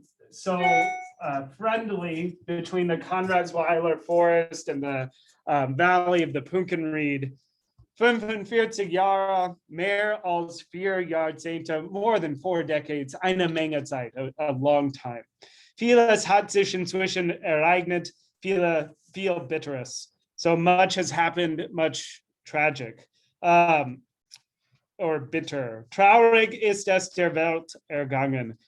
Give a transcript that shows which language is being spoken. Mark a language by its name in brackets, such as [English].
[English] So friendly between the Konradsweiler forest and the valley of the Punkenried. [German] 45 Jahre, mehr als 4 Jahrzehnte, [English] more than 4 decades, [German] eine Menge Zeit, [English] a long time. [German] Vieles hat sich inzwischen ereignet, viel Bitteres. [English] So much has happened, much tragic. Or bitter. [German] Traurig ist es der Welt ergangen.